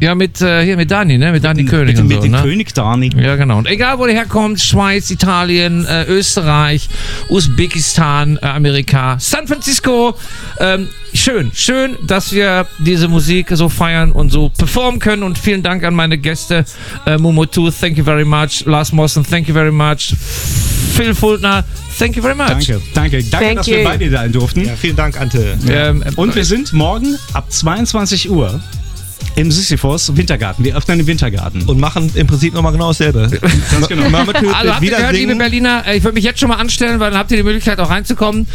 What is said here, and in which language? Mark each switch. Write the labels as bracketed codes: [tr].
[de] Ja, mit Dani, ne? Mit Dani König. König Dani. Ja, genau. Und egal, wo der herkommt, Schweiz, Italien, Österreich, Usbekistan, Amerika, San Francisco. Schön, dass wir diese Musik so feiern und so performen können. Und vielen Dank an meine Gäste. [en] Mumotu, thank you very much. Lars Mossen, thank you very much. Phil Fultner, thank you very much. [de] Danke, dass wir bei dir sein durften. Ja, vielen Dank, Ante. Und wir sind morgen ab 22 Uhr im Sisyphos Wintergarten. Wir öffnen den Wintergarten. Und machen im Prinzip nochmal genau dasselbe. Ganz genau. Also habt ihr gehört, liebe Berliner, ich würde mich jetzt schon mal anstellen, weil dann habt ihr die Möglichkeit auch reinzukommen.